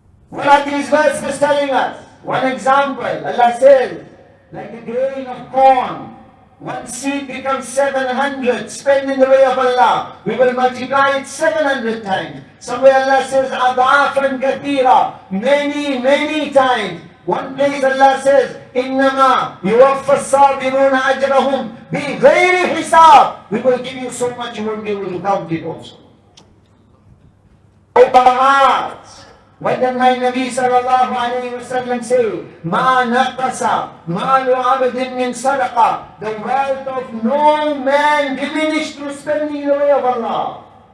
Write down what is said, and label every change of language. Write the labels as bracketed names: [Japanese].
[English] What are these verses telling us? One example, Allah says, like a grain of corn, one seed becomes 700, spend in the way of Allah. We will multiply it 700 times. Somewhere Allah says, [Arabic] أَضْعَافًا كَثِيرًا, [English] many, many times. One place Allah says, [Arabic] إِنَّمَا يُوَفَّ الصَّابِرُونَ أَجْرَهُمْ بِغَيْرِ حِسَابٍ. [English] We will give you so much you won't be able to count it also. Open hearts. What did my Nabi sallallahu alayhi wa sallam say? [Arabic] مَا نَقَصَ مَالُ عَبْدٍ مِّن صَدَقَةٍ. [English] The wealth of no man diminished through spending in the way of Allah.